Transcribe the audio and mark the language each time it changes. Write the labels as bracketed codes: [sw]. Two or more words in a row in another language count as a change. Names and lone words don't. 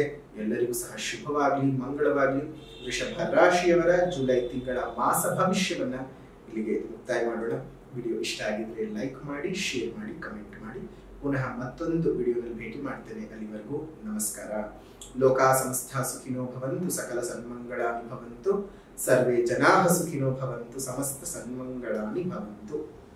[kn] ಎಲ್ಲರಿಗೂ ಸಹ ಶುಭವಾಗ್ಲಿ, ಮಂಗಳವಾಗ್ಲಿ. ವೃಷಭ ರಾಶಿಯವರ ಜುಲೈ ತಿಂಗಳ ಮಾಸ ಭವಿಷ್ಯವನ್ನ ಇಲ್ಲಿಗೆ ಮುಕ್ತಾಯ ಮಾಡೋಣ. ವಿಡಿಯೋ ಇಷ್ಟ ಆಗಿದ್ರೆ ಲೈಕ್ ಮಾಡಿ, ಶೇರ್ ಮಾಡಿ, ಕಮೆಂಟ್ ಮಾಡಿ. ಪುನಃ ಮತ್ತೊಂದು ವಿಡಿಯೋದಲ್ಲಿ ಭೇಟಿ ಮಾಡ್ತೇನೆ. ಅಲ್ಲಿವರೆಗೂ ನಮಸ್ಕಾರ. [sa] ಲೋಕಾ ಸಮಸ್ತ ಸುಖಿನೋ ಭವಂತು, ಸಕಲ ಸನ್ಮಂಗಳಾನಿ ಭವಂತು. ಸರ್ವೇ ಜನಾಃ ಸುಖಿನೋ ಭವಂತು, ಸಮಸ್ತ ಸನ್ಮಂಗಳಾನಿ ಭವಂತು.